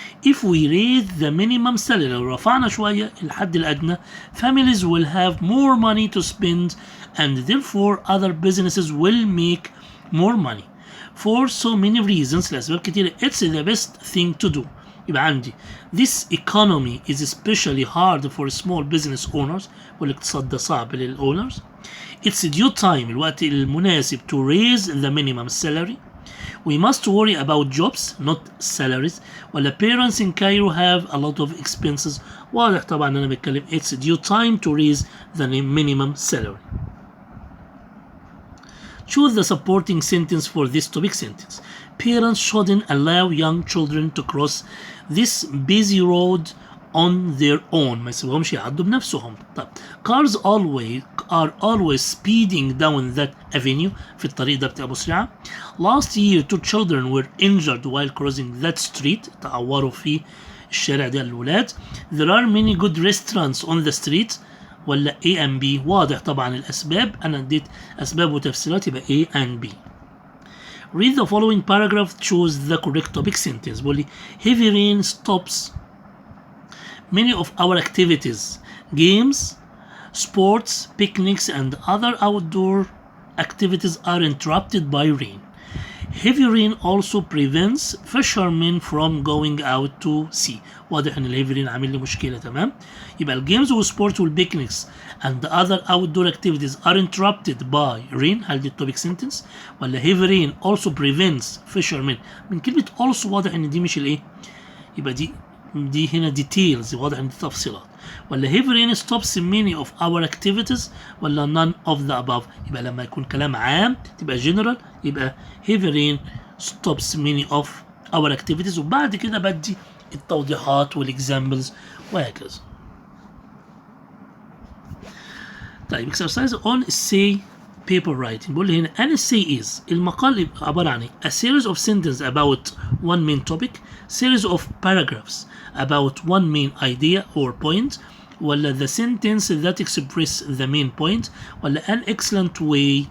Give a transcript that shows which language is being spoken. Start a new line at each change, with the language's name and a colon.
English: If we raise the minimum salary
Arabic: لو رفعنا شوية الحد الأدنى
English: families will have more money to spend and therefore other businesses will make more money. For so many reasons
Arabic: لأسباب كتيرة
English: it's the best thing to do. يبقى عندي this economy is especially hard for small business owners
Arabic: والاقتصاد ده صعب للأونرز.
English: It's due time
Arabic: الوقت المناسب
English: to raise the minimum salary. We must worry about jobs not salaries. ولا parents in Cairo have a lot of expenses.
Arabic: واضح طبعا أنا بتكلم
English: it's due time to raise the minimum salary. Choose the supporting sentence for this topic sentence. Parents shouldn't allow young children to cross this busy road on their own.
Arabic: ما يسيبهمش يعدوا بنفسهم.
English: طيب cars are always speeding down that avenue.
Arabic: في الطريق ده بتبقى مسرعة.
English: Last year 2 children were injured while crossing that street.
Arabic: تعوروا في الشارع ده الولاد.
English: There are many good restaurants on the street.
Arabic: ولا A and B. واضح طبعا الأسباب. أنا اديت أسباب وتفسيرات يبقى A and B. Read the following paragraph. Choose the correct topic sentence. بقول لي heavy rain stops many of our activities, games, sports, picnics, and other outdoor activities are interrupted by rain. Heavy rain also prevents fishermen from going out to sea. واضح ان الهيفي رين عامل لي مشكله. تمام. يبقى الجيمز والسبورت والبيكنيكس
English: and the other outdoor activities are interrupted by rain.
Arabic: هل دي التوبيك سنتنس ولا
English: heavy rain also prevents fishermen؟
Arabic: من كلمه also واضح ان دي مش الايه، يبقى دي هنا details. واضح ان دي تفصيلات.
English: ولا heavy rain stops many of our activities ولا none of the above.
Arabic: يبقى لما يكون كلام عام تبقى general يبقى
English: heavy rain stops many of our activities
Arabic: وبعد كده بدي التوضيحات والاكزامبلز وهكذا.
English: طيب exercise on essay paper writing.
Arabic: بقول لي هنا
English: an essay is
Arabic: المقال عبارة عن
English: a series of sentences about one main topic, series of paragraphs about one main idea or point, ولا the sentence that express the main point, ولا an excellent way.